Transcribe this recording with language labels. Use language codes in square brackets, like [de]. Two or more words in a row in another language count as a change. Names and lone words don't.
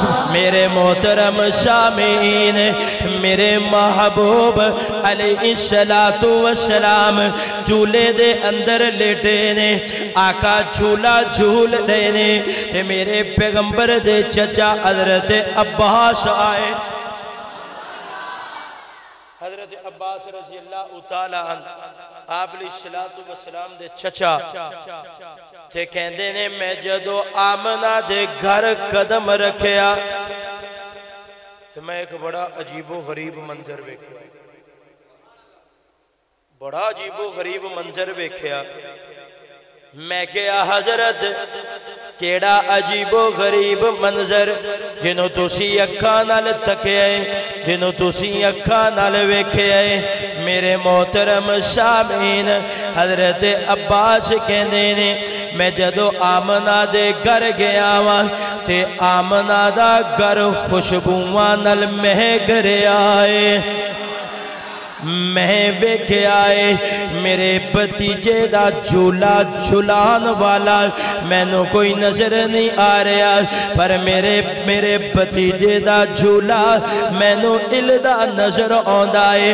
[pa] میرے محترم سامعین میرے محبوب [ar] علیہ السلام [pa] جھولے دے اندر لیٹے نے آقا جھولا جھول دینے تے میرے پیغمبر دے چچا حضرت عباس آئے حضرت عباس [ar] رضی اللہ تعالی عنہ [pa] آپ [ar] علیہ السلام [pa] دے چچا تے کہندے نے میں جدو آمنہ دے گھر قدم رکھیا تو میں ایک بڑا عجیب و غریب منظر ویکھیا بڑا عجیب و غریب منظر ویکھیا میں کہا حضرت کیڑا عجیب و غریب منظر جنہوں تسی اکھاں نال تکیا ہے، جنہوں تسی اکھاں نال ویکھیا ہے۔ میرے محترم سامعین، حضرت عباس کہندے نے میں جدو آمنہ دے گھر گیا ہوا تے آمنہ دا گھر خوشبواں نال مہک رہا ہے، میں ویکھے آئے میرے بھتیجے دا جھولا جھلان والا مینوں کوئی نظر نہیں آ رہا، پر میرے بھتیجے دا جھولا مینوں الدا نظر آندا ہے۔